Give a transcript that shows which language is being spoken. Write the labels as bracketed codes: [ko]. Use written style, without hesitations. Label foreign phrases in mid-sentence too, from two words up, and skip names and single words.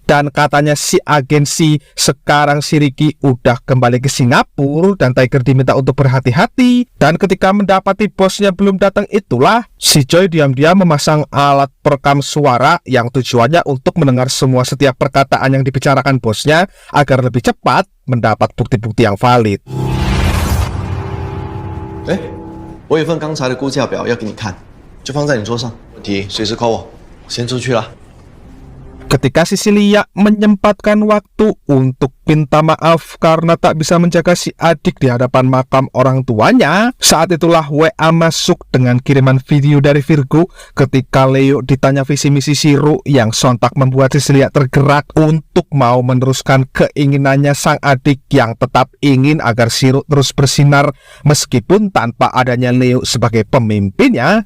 [id] Dan katanya si agen sekarang si Ricky udah kembali ke Singapura dan Tiger diminta untuk berhati-hati. Dan ketika mendapati bosnya belum datang, itulah si Joy diam-diam memasang alat perekam suara yang tujuannya untuk mendengar semua setiap perkataan yang dibicarakan bosnya agar lebih cepat mendapat bukti-bukti yang valid. [zh] 我有份刚才的估价表要给你看，就放在你桌上，问题随时 call 我，我先出去了。 [id] Ketika Cecilia menyempatkan waktu untuk minta maaf karena tak bisa menjaga si adik di hadapan makam orang tuanya, saat itulah WA masuk dengan kiriman video dari Virgo ketika Leo ditanya visi misi Shiro yang sontak membuat Cecilia tergerak untuk mau meneruskan keinginannya sang adik yang tetap ingin agar Shiro terus bersinar meskipun tanpa adanya Leo sebagai pemimpinnya.